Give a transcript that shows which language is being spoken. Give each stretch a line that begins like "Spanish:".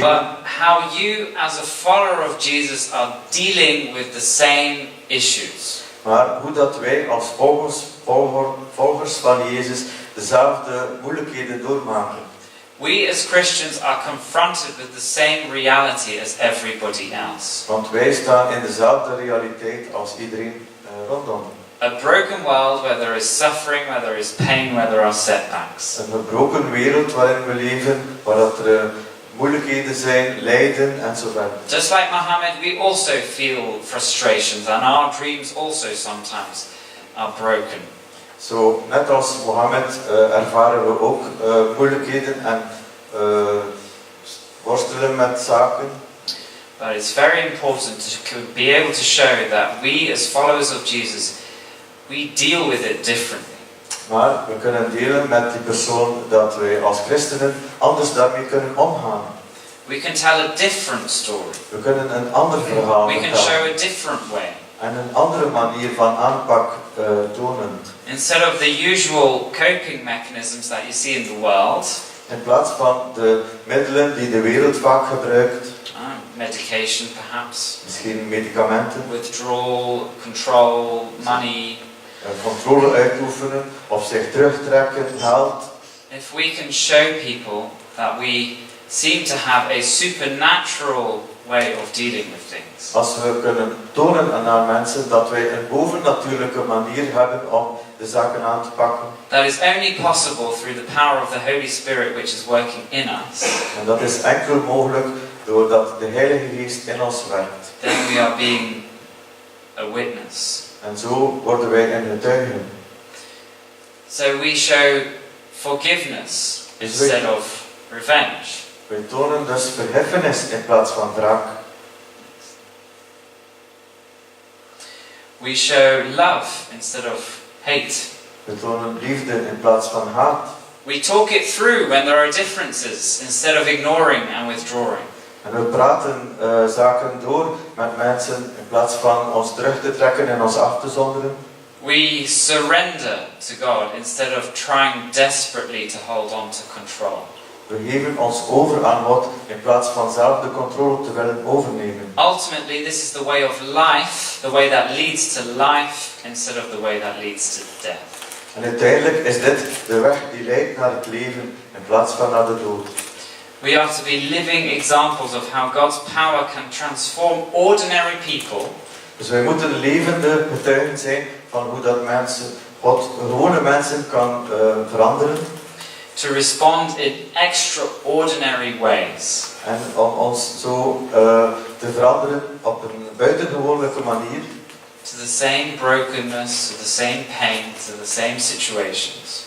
English: But how you, as a follower of Jesus, are dealing with the same issues.
Dutch: Maar hoe dat wij als volgers van Jezus dezelfde moeilijkheden doormaken.
English: We as Christians are confronted with the same reality as everybody else.
Dutch: Want wij staan in dezelfde realiteit als iedereen rondom.
English: A broken world where there is suffering, where there is pain, where there are setbacks.
Dutch: Een gebroken wereld waarin we leven, waar dat er moeilijkheden zijn, lijden en zo verder.
English: Just like Muhammad, we also feel frustrations, and our dreams also sometimes are broken.
Dutch: Zo, net als Mohammed ervaren we ook moeilijkheden en worstelen met zaken.
English: But it's very important to be able to show that we as followers of Jesus, we deal with it differently.
Dutch: Maar we kunnen delen met die persoon dat wij als christenen anders daarmee kunnen omgaan.
English: We can tell a different story.
Dutch: We kunnen een ander verhaal
English: We can
Dutch: vertellen
English: show a different way.
Dutch: en een andere manier van aanpak tonen.
English: Instead of the usual coping mechanisms that you see in the world,
Dutch: In plaats van de middelen die de wereld vaak gebruikt,
English: medication perhaps,
Dutch: misschien medicamenten,
English: withdrawal, control, money.
Dutch: controle uitoefenen of zich terugtrekken, geld.
English: If we can show people that we seem to have a supernatural way of dealing with things.
Dutch: Als we kunnen tonen aan mensen dat wij een bovennatuurlijke manier hebben om de zaken aan te pakken.
English: That is only possible through the power of the Holy Spirit which is working in us.
Dutch: En dat is enkel mogelijk doordat de Heilige Geest in ons werkt.
English: Then we are being a witness.
Dutch: En zo worden wij een getuige.
English: So we show forgiveness instead of revenge.
Dutch: Wij tonen dus vergiffenis in plaats van wraak.
English: We show love instead of hate.
Dutch: We tonen liefde in plaats van haat.
English: We talk it through when there are differences instead of ignoring and withdrawing.
Dutch: En we praten zaken door met mensen in plaats van ons terug te trekken en ons af te zonderen.
English: We surrender to God instead of trying desperately to hold on to control.
Dutch: We geven ons over aan God in plaats van zelf de controle te willen overnemen.
English: Ultimately, this is the way of life, the way that leads to life instead of the way that leads to death.
Dutch: En uiteindelijk is dit de weg die leidt naar het leven in plaats van naar de dood.
English: We are to be living examples of how God's power can transform ordinary people
Dutch: Dus wij moeten levende getuigen zijn van hoe dat God gewone mensen kan veranderen.
English: to respond in extraordinary ways.
Dutch: En om ons zo te veranderen op een buitengewone manier.
English: To the same brokenness, to the same pain, to the same situations.